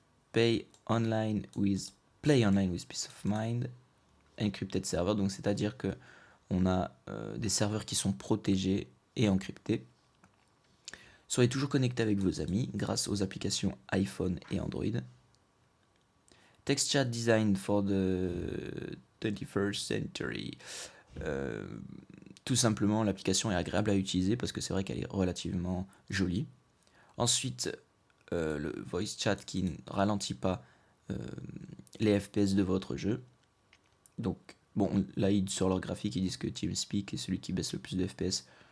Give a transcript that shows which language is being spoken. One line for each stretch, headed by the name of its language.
English: Pay online with Play online with peace of mind. Encrypted server,
French: donc c'est-à-dire que on a des serveurs qui sont protégés et encryptés. Soyez toujours connecté avec vos amis grâce aux applications iPhone et Android.
English: Text chat design for the 21st century.
French: Euh, Tout simplement, l'application est agréable à utiliser parce que c'est vrai qu'elle est relativement jolie. Ensuite, le voice chat qui ne ralentit pas euh, les FPS de votre jeu. Donc, bon, là, sur leur graphique, ils disent que TeamSpeak est celui qui baisse le plus de FPS.